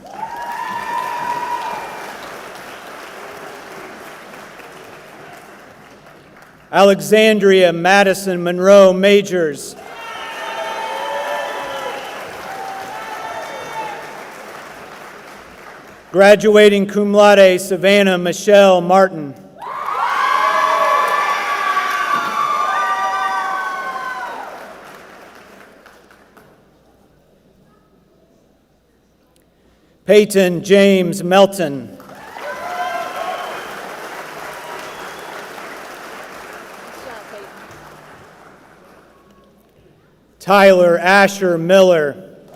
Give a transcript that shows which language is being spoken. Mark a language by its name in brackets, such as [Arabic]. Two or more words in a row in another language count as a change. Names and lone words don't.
[English] Alexandria Madison Monroe Majors. Graduating [Latin] cum laude [English] Savannah Michelle Martin. Peyton James Melton. Tyler Asher Miller.